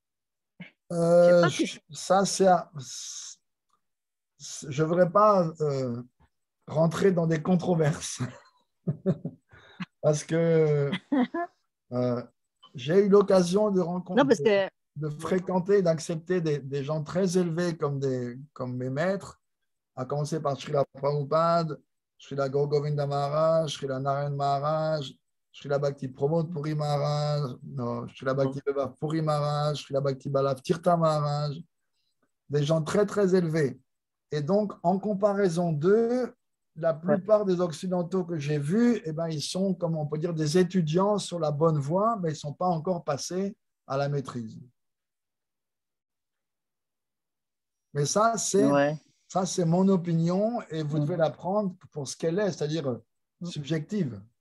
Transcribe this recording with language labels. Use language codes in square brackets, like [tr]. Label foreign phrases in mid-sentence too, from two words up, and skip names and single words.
[fr] Ça, je ne voudrais pas rentrer dans des controverses. Parce que j'ai eu l'occasion de rencontrer, de fréquenter, d'accepter des gens très élevés comme mes maîtres, à commencer par Srila Prabhupada, Srila Gaur Govinda Maharaj, Srila Narayan Maharaj, Srila Bhakti Pramod Puri Maharaj, Srila Bhakti Beva Puri Maharaj, Srila Bhakti Balav Tirtha Maharaj, des gens très très élevés. Et donc, en comparaison d'eux, la plupart des Occidentaux que j'ai vus, ils sont, comme on peut dire, des étudiants sur la bonne voie, mais ils ne sont pas encore passés à la maîtrise. Mais ça, c'est mon opinion et vous devez la prendre pour ce qu'elle est, c'est-à-dire subjective.